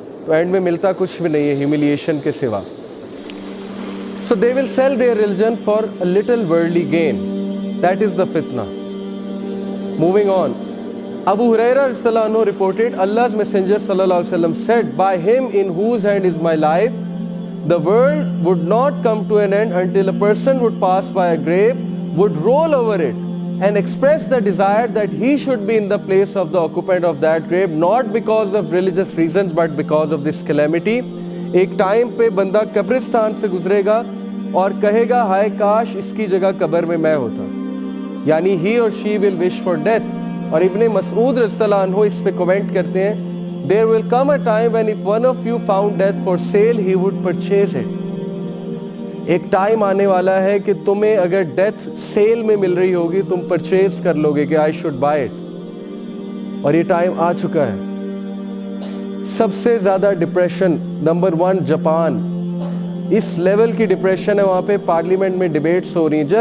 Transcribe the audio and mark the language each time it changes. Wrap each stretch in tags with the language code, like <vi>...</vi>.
<ur>تو اینڈ میں ملتا کچھ بھی نہیں ہے ہیوملیشن کے سوا.</ur> <en>So they will sell their religion for a little worldly gain. That is the fitna. Moving on. Abu Hurairah radhiyallahu anhu reported, Allah's Messenger sallallahu alaihi wasallam said, by him in whose hand is my life, the world would not come to an end until a person would pass by a grave, would roll over it and express the desire that he should be in the place of the occupant of that grave, not because of religious reasons but because of this calamity.</en> <ur>ایک time پہ بندہ قبرستان سے گزرے گا اور کہے گا ہائے کاش اس کی جگہ قبر میں میں ہوتا, یعنی</ur> <en>he or she will wish for death.</en> <ur>اور ابن مسعود رضی اللہ عنہ اس پہ کومنٹ کرتے ہیں,</ur> <en>there will come a time when if one of you found death for sale he would purchase it.</en> <ur>ایک ٹائم آنے والا ہے کہ تمہیں اگر ڈیتھ سیل میں مل رہی ہوگی تم پرچیز کر لو گے کہ</ur> <en>I should buy it.</en> <ur>اور یہ ٹائم آ چکا ہے. سب سے زیادہ ڈپریشن نمبر 1 جاپان, اس لیول کی ڈپریشن ہے وہاں پہ پارلیمنٹ میں ڈیبیٹس ہو رہی ہیں.</ur>